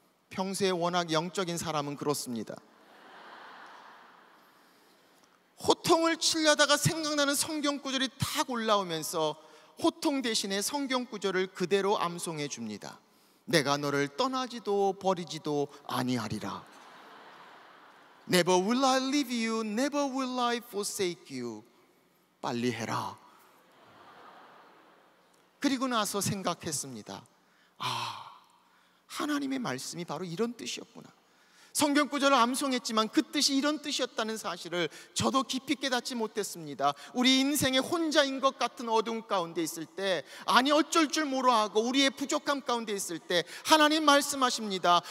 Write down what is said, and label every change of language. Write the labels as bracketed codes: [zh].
[ko] 평소에 워낙 영적인 사람은 그렇습니다. 호통을 치려다가 생각나는 성경 구절이 탁 올라오면서 호통 대신에 성경 구절을 그대로 암송해 줍니다. 내가 너를 떠나지도 버리지도 아니하리라. [en] Never will I leave you, never will I forsake you. [ko] 빨리 해라. 그리고 나서 생각했습니다. 하나님의 말씀이 바로 이런 뜻이었구나. 성경 구절을 암송했지만 그 뜻이 이런 뜻이었다는 사실을 저도 깊이 깨닫지 못했습니다. 우리 인생에 혼자인 것 같은 어둠 가운데 있을 때, 아니 어쩔 줄 모르하고 우리의 부족함 가운데 있을 때 하나님 말씀하십니다.